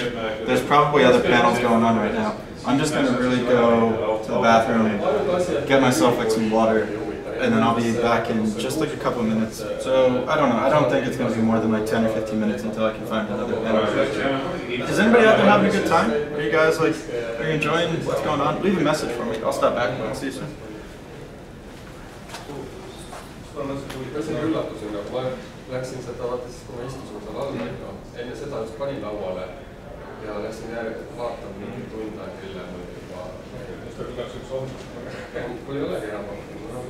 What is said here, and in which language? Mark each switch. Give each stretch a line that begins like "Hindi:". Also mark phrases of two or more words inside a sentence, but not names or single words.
English: There's probably other panels going on right now. I'm just gonna really go to the bathroom, get myself like some water, and then I'll be back in just like a couple of minutes. So I don't know. I don't think it's gonna be more than like 10 or 15 minutes until I can find another panel. Is anybody out there having a good time? Are you guys like, are you enjoying what's going on? Leave a message for me. I'll stop back and I'll see you soon.
Estonian: Läksin seda, vaata siis, kui ma istusin seal all, enne seda just panin lauale ja läksin järelikult vaatama mingi tund aega hiljem juba. Kui ei olegi enam vaatama.